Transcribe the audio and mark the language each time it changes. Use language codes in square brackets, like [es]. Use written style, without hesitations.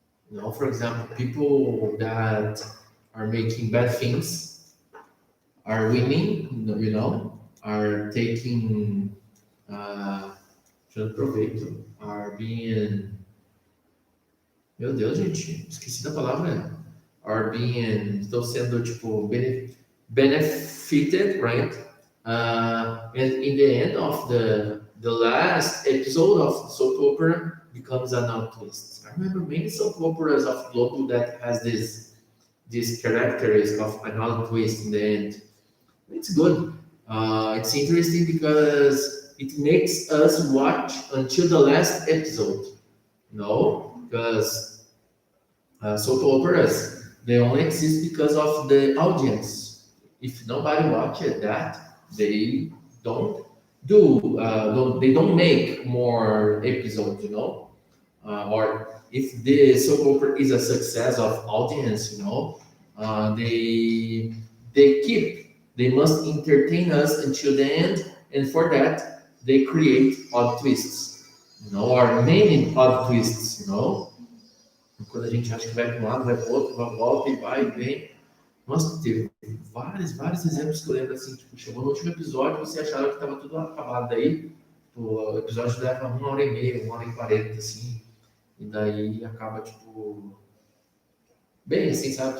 [en] You know, for example, people that are making bad things are winning, you know, are taking [pt] proveito, [en] are being... [pt] Meu Deus, gente, esqueci da palavra. [en] Are being... [pt] Estão sendo, tipo, [en] benefited, right? And in the end of the last episode of the soap opera, becomes an alt twist. I remember many soap operas of Globo that has this characteristic of an alt twist in the end. It's good. It's interesting because it makes us watch until the last episode. Because soap operas they only exist because of the audience. If nobody watches that, they don't they don't make more episodes. Or if the soap opera is a success of audience, they must entertain us until the end, and for that they create odd twists, or many odd twists. [pt] Quando a gente acha que vai para um lado, vai para o outro, volta e vai e vem. Nossa, teve vários exemplos que eu lembro assim, tipo, chegou no último episódio, você achava que estava tudo acabado daí, o episódio leva 1h30, 1h40, assim, e daí acaba, tipo, bem, assim, sabe?